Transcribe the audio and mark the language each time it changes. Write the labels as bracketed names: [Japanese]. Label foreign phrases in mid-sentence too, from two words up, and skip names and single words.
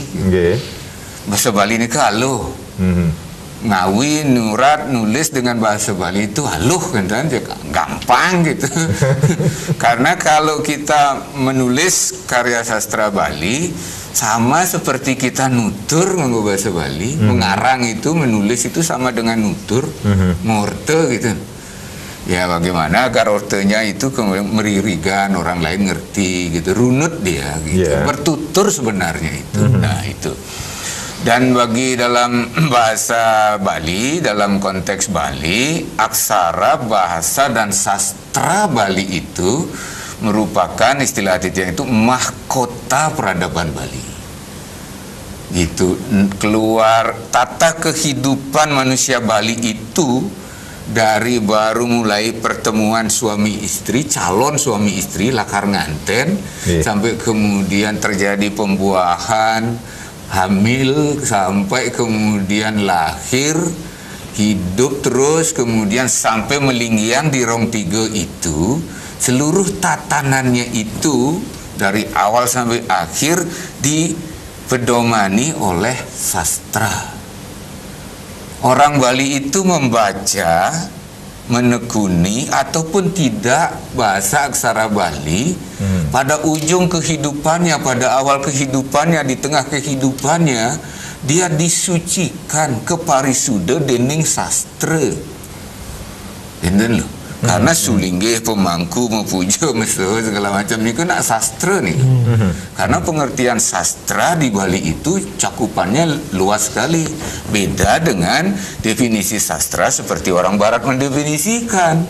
[Indonesian] Bahasa Bali ini ke halo. [Balinese] Ngawi, nurat, [Indonesian] nulis dengan bahasa Bali itu haluh kan, gampang gitu. Karena kalau kita menulis karya sastra Bali sama seperti kita [Balinese] nutur nganggo [Indonesian] bahasa Bali, mengarang itu, menulis itu sama dengan [Balinese] nutur, ngorte [Indonesian] gitu. Ya bagaimana agar ortenya itu kemudian meririgan, orang lain ngerti gitu, runut dia gitu, bertutur sebenarnya itu. Nah itu. Dan bagi dalam bahasa Bali, dalam konteks Bali, aksara, bahasa, dan sastra Bali itu merupakan istilah Aditya itu mahkota peradaban Bali. Gitu, keluar tata kehidupan manusia Bali itu dari baru mulai pertemuan suami istri, calon suami istri, [Balinese] lakar nganten, [Indonesian] sampai kemudian terjadi pembuahan, hamil, sampai kemudian lahir, hidup terus, kemudian sampai melinggiang di rong tiga itu, seluruh tatanannya itu dari awal sampai akhir dipedomani oleh sastra. Orang Bali itu membaca, menekuni ataupun tidak bahasa aksara Bali, pada ujung kehidupannya, pada awal kehidupannya, di tengah kehidupannya, dia disucikan ke [Balinese] parisuda dening [Indonesian] sastra. [Balinese] Enten loh. [Indonesian] Karena sulingge, pemangku, mepuja, mesra, segala macam ini kan sastra nih. Karena pengertian sastra di Bali itu cakupannya luas sekali. Beda dengan definisi sastra seperti orang Barat mendefinisikan.